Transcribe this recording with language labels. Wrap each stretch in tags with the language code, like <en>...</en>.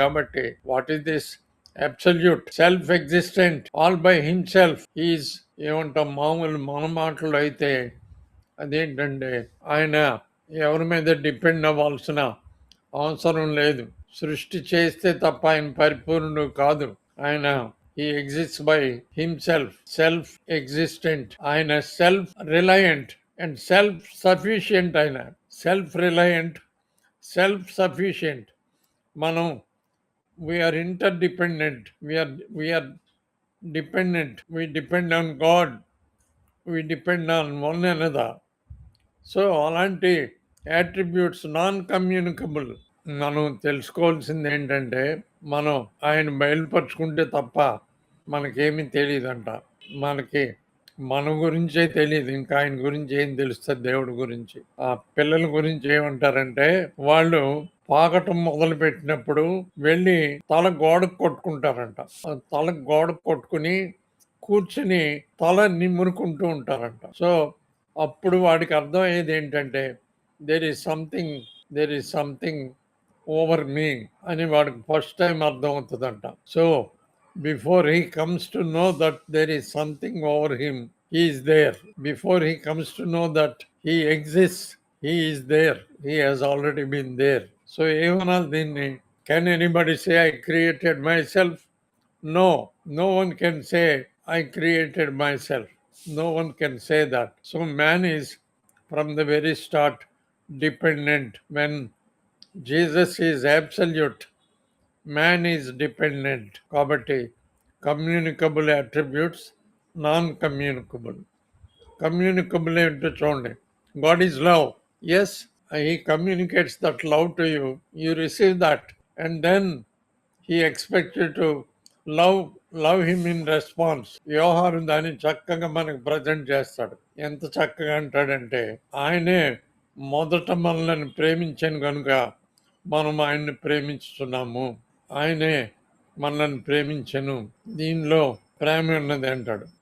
<en>కాబట్టి what is this? Absolute self existent, all by himself.</en> <te>Is ఏమంటాం మామూలు మన మాటలు అయితే అదేంటంటే ఆయన ఎవరి మీద డిపెండ్ అవ్వాల్సిన అవసరం లేదు. సృష్టి చేస్తే తప్ప ఆయన పరిపూర్ణుడు కాదు.</te> <en>ఆయన he exists by himself, self existent. ఆయన self reliant and self sufficient. ఆయన self reliant, self sufficient. మనం we are interdependent, we are dependent. we depend on God, we depend on one another. So అలాంటి attributes non communicable.</en> <te>మనం తెలుసుకోవాల్సింది ఏంటంటే మనం ఆయన బయలుపరుచుకుంటే తప్ప మనకేమీ తెలియదంట. మనకి మన గురించే తెలియదు, ఇంకా ఆయన గురించి ఏం తెలుస్తుంది దేవుడి గురించి. ఆ పిల్లల గురించి ఏమంటారంటే వాళ్ళు పాకటం మొదలు పెట్టినప్పుడు వెళ్ళి తల గోడకు కొట్టుకుంటారంట. తల గోడకు కొట్టుకుని కూర్చుని తల నిమ్మునుకుంటూ ఉంటారంట. సో అప్పుడు వాడికి అర్థమయ్యేది ఏంటంటే</te> <en>there is something over me</en> <te>అని వాడికి ఫస్ట్ టైం అర్థం అవుతుందంట.</te> <en>So before he comes to know that there is something over him, he is there. Before he comes to know that he exist, he is there, he has already been there. So</en> <te>ఏమనాలి దీన్ని?</te> <en>Can anybody say I created my self? No, no one can say I created myself. No one can say that. So man is from the very start dependent. When Jesus is absolute, man is dependent. Kabatti communicable attributes, non-communicable. Communicable into chonde. God is love. Yes, he communicates that love to you. You receive that, and then he expects you to love him in response.</en> <te>వ్యవహారం దాన్ని చక్కగా మనకు present చేస్తాడు. ఎంత చక్కగా అంటాడంటే ఆయనే మొదట మనల్ని ప్రేమించాను కనుక మనం ఆయన్ని ప్రేమించుతున్నాము. ఆయనే మనల్ని ప్రేమించను, దీనిలో ప్రేమ ఉన్నది అంటాడు.</te>